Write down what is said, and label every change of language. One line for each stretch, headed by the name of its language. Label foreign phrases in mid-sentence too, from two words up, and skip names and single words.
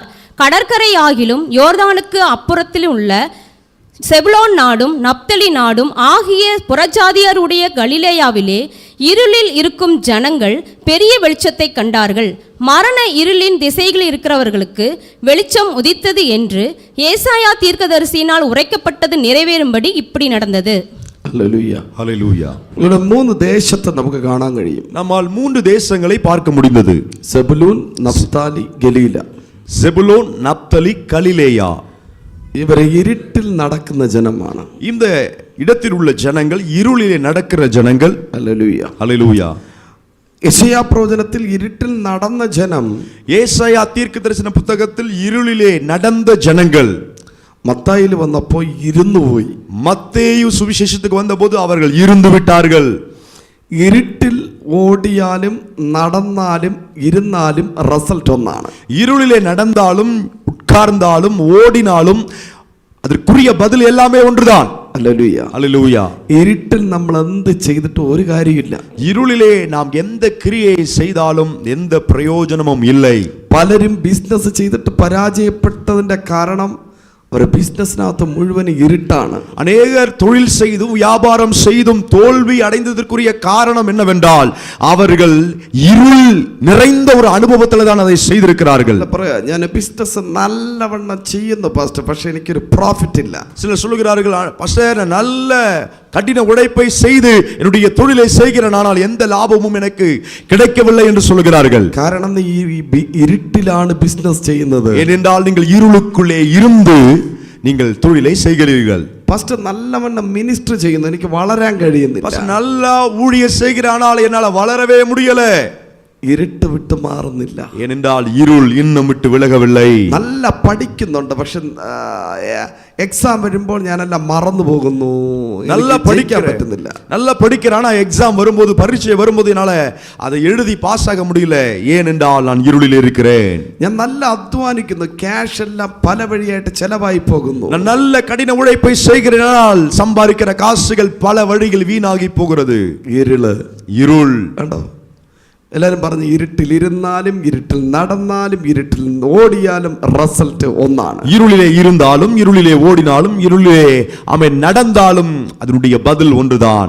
Tamil: கடற்கரை ஆகிலும் யோர்தானுக்கு அப்புறத்தில் உள்ள செபுலோன் நாடும் நப்தலி நாடும் ஆகிய புறஜாதியாருடைய கலிலேயாவிலே இருளில் இருக்கும் ஜனங்கள் பெரிய வெளிச்சத்தை கண்டார்கள். மரண இருளின் திசைகளில் இருக்கிறவர்களுக்கு வெளிச்சம் உதித்தது என்று ஏசாயா தீர்க்கதரிசியினால் உரைக்கப்பட்டது நிறைவேறும்படி இப்படி நடந்தது.
Malayalam: ഹല്ലേലൂയ, ഹല്ലേലൂയ. ഇവിടെ 3 ദേശത്തെ നമുക്ക് കാണാൻ കഴിയും.
Tamil: நம்மால் 3 தேசங்களை பார்க்க முடிந்தது.
Malayalam: സെബുലൂൻ, നഫ്താലി, ഗലീല.
Tamil: செபுலோன், நப்தலி, கலிலேயா.
Malayalam: ഇവരെ ഇരുട്ടിൽ നടക്കുന്ന ജനമാണ്.
Tamil: இந்த இடத்தில் உள்ள ஜனங்கள் இருளிலே நடக்கிற ஜனங்கள்.
Malayalam: ഹല്ലേലൂയ,
Tamil: ஹல்லேலூயா.
Malayalam: യെശയ്യാ പ്രവചനത്തിൽ ഇരുട്ടിൽ നടന്ന ജനം,
Tamil: ஏசாயா தீர்க்கதரிசன புத்தகத்தில் இருளிலே நடந்த ஜனங்கள்.
Malayalam: മത്തായിയിൽ വന്നപ്പോൾ ഇരുന്നുപോയി.
Tamil: மத்தேயு சுவிசேஷத்துக்கு வந்தபோது அவர்கள் இருந்து விட்டார்கள்.
Malayalam: ഇരുട്ടിൽ ഓടിയാലും നടന്നാലും ഇരുന്നാലും റിസൾട്ട് ഒന്നാണ്.
Tamil: இருளிலே நடந்தாலும் உட்கார்ந்தாலும் ஓடினாலும் அதற்குரிய பதில் எல்லாமே ஒன்றுதான்.
Malayalam: ഹല്ലേലൂയ,
Tamil: ஹல்லேலூயா.
Malayalam: ഇരുട്ടിൽ നമ്മൾ എന്ത് ചെയ്തിട്ട് ഒരു കാര്യമില്ല.
Tamil: இருளிலே நாம் எந்த கிரியை செய்தாலும் எந்த பிரயோஜனமும் இல்லை.
Malayalam: പലരും ബിസിനസ് ചെയ്തിട്ട് പരാജയപ്പെട്ടതിന്റെ കാരണം ഒരു ബിസിനസ്സിനകത്ത് മുഴുവൻ ഇരുട്ടാണ്.
Tamil: அநேகர் தொழில் செய்தும் வியாபாரம் செய்தும் தோல்வி அடைந்ததற்குரிய காரணம் என்னவென்றால் அவர்கள் இருள் நிறைந்த ஒரு அனுபவத்தில் தான் அதை செய்திருக்கிறார்கள்.
Malayalam: പറയാ, ഞാൻ ബിസിനസ് നല്ലവണ്ണം ചെയ്യുന്നു പാസ്റ്റർ, പക്ഷെ എനിക്കൊരു പ്രോഫിറ്റ് ഇല്ല.
Tamil: சிலர் சொல்லுகிறார்கள், பாஸ்டர் நல்ல கடின உழைப்பை செய்து என்னுடைய தொழிலை செய்கிறேன், ஆனால் எந்த லாபமும் எனக்கு கிடைக்கவில்லை என்று சொல்லுகிறார்கள்.
Malayalam: കാരണം നീ ഈ ഇരുട്ടിലാണ് ബിസിനസ് ചെയ്യുന്നത്.
Tamil: ஏனென்றால் நீங்கள் இருளுக்குள்ளே இருந்து நீங்கள் தொழிலை செய்கிறீர்கள்.
Malayalam: പാസ്റ്റർ നല്ലവണ്ണം മിനിസ്റ്റർ ചെയ്യുന്നു, എനിക്ക് വളരാൻ കഴിയുന്നില്ല.
Tamil: பாஸ்டர் நல்லா ஊழியம் செய்கிறேன், ஆனால் என்னால வளரவே முடியல.
Malayalam: ഇരുട്ട് വിട്ട് മാറുന്നില്ല.
Tamil: ஏனென்றால் இருள் இன்னும் விட்டு விலகவில்லை.
Malayalam: നല്ല പഠിക്കുന്നുണ്ട്, പക്ഷെ എക്സാം വരുമ്പോൾ ഞാനെല്ലാം മറന്നു പോകുന്നു,
Tamil: நல்லா
Malayalam: പഠിക്കാൻ പറ്റുന്നില്ല.
Tamil: நல்லா படிக்கிறான், ஆனா எக்ஸாம் வரும்போது பரீட்சை வரும்போது என்னால அதை எழுதி பாஸ் ஆக முடியல. ஏனென்றால் நான் இருளில் இருக்கிறேன்.
Malayalam: ഞാൻ നല്ല അധ്വാനിക്കുന്നു, ക്യാഷ് എല്ലാം പല വഴിയായിട്ട് ചെലവായി പോകുന്നു.
Tamil: நான் நல்ல கடின உழைப்பை செய்கிறேனால் சம்பாதிக்கிற காசுகள் பல வழிகள் வீணாகி போகிறது. இருள்.
Malayalam: കണ്ടോ, എല്ലാവരും പറഞ്ഞു ഇരുട്ടിൽ ഇരുന്നാലും ഇരുട്ടിൽ നടന്നാലും ഇരുട്ടിൽ ഓടിയാലും റിസൾട്ട് ഒന്നാണ്.
Tamil: இருளிலே இருந்தாலும் இருளிலே ஓடினாலும் இருளிலே அவன் நடந்தாலும் அதனுடைய பதில் ஒன்றுதான்.